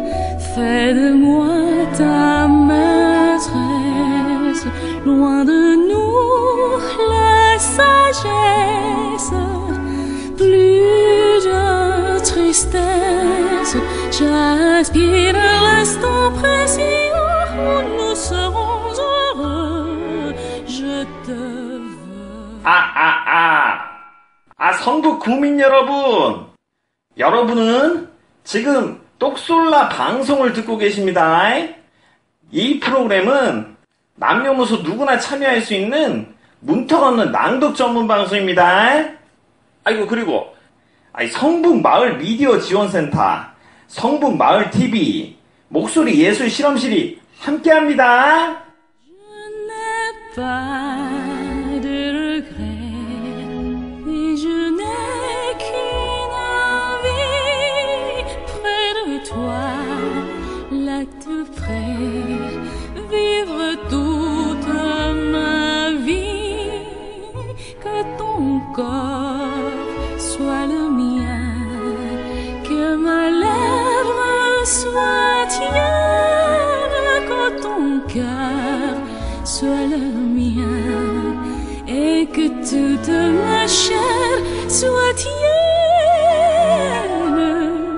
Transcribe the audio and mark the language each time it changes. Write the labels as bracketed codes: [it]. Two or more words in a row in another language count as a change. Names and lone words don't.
[fr] Fais de moi ta maîtresse, loin de nous la sagesse, plus de tristesse. J'aspire l'instant précis où nous serons heureux. Je te veux. [ko] 성북 구민 여러분. 여러분은 지금 똑솔라 방송을 듣고 계십니다. 이 프로그램은 남녀노소 누구나 참여할 수 있는 문턱 없는 낭독 전문 방송입니다. 그리고 성북 마을 미디어 지원센터, 성북 마을 TV, 목소리 예술 실험실이 함께합니다. [fr] Je n'ai pas de regrets et je n'ai qu'une envie près de toi, là tout près, vivre toute ma vie, que ton corps soit le mien, que ma lèvre soit tienne, que ton cœur soit le mien, et que toute ma chair soit tienne.